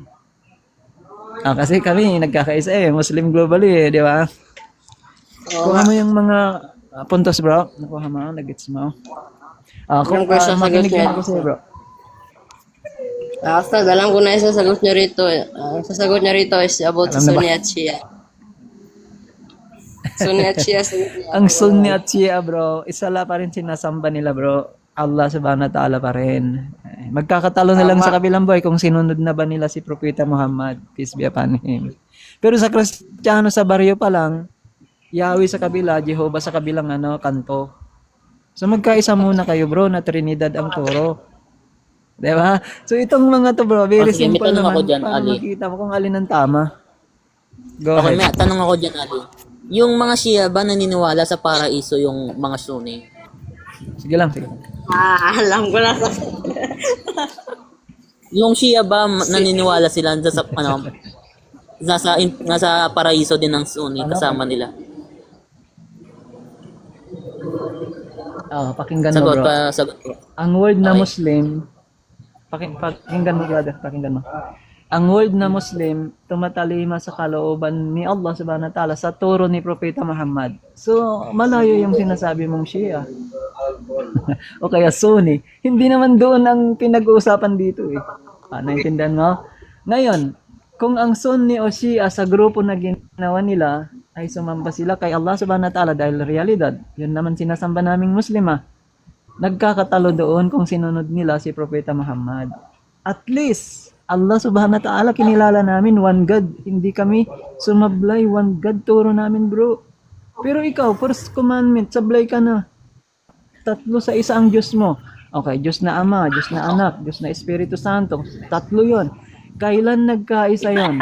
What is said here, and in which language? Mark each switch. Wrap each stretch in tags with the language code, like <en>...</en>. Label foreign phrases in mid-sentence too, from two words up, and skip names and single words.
<tl>Kasi kami nagkakaisa</tl> <en>Muslim globally</en> <tl>di ba? Kuha mo yung mga puntos, bro. Nakuha mo, nag-gets mo. Kung makinig na ako sa'yo, bro. Basta, alam ko na yung sasagot nyo rito. Ang sasagot nyo rito</tl> <en>is about</en> <tl>sa Sunni at Shia. Sunni at Shia. Ang Sunni at Shia, bro, isala pa rin sinasamba nila, bro. Allah</tl> <ar>سبحانه وتعالى</ar> <tl>pa rin. Magkakatalo na lang sa kabilang boy kung sinunod na ba nila si Propeta Muhammad,</tl> <en>peace be upon him.</en> <tl>Pero sa Kristiyano sa baryo pa lang, Yahweh sa kabila, Jehovah sa kabilang kanto. So magkaisa muna kayo, bro, na Trinidad ang turo. Diba? So itong mga to, bro, very Sige, simple may tanong naman. ako dyan, Paano Ali. makita mo kung alin ang tama? Go Okay, ahead. may tanong ako dyan, Ali. Yung mga Shia ba naniniwala sa paraiso yung mga Sunni? Sige lang, sige. Alam ko na sa... Yung Shia ba naniniwala sila nasa paraiso din ng Sunni kasama nila? Pakinggan mo, Sagot bro. pa, sagot ko. Ang word na Okay. Muslim, pakinggan mo, brother, pakinggan mo. Ang word na Muslim, tumatalima sa kalooban ni Allah</tl> <ar>سبحانه وتعالى</ar> <tl>sa turo ni Propeta Muhammad. So, malayo yung sinasabi mong Shia. O kaya Sunni. Hindi naman doon ang pinag-uusapan dito naintindihan mo? Ngayon, kung ang Sunni o Shia sa grupo na ginawa nila ay sumamba sila kay Allah</tl> <ar>سبحانه وتعالى</ar> <tl>dahil realidad, yun naman sinasamba naming Muslima. Nagkakatalo doon kung sinunod nila si Propeta Muhammad. At least, Allah</tl> <ar>سبحانه وتعالى</ar> <tl>kinilala namin,</tl> <en>one God.</en> <tl>Hindi kami sumablay,</tl> <en>one God</en> <tl>turo namin, bro. Pero ikaw,</tl> <en>first commandment,</en> <tl>sablay ka na. Tatlo sa isa ang Diyos mo. Okay, Diyos na Ama, Diyos na Anak, Diyos na Espiritu Santo. Tatlo yon. Kailan nagkaisa yon?</tl>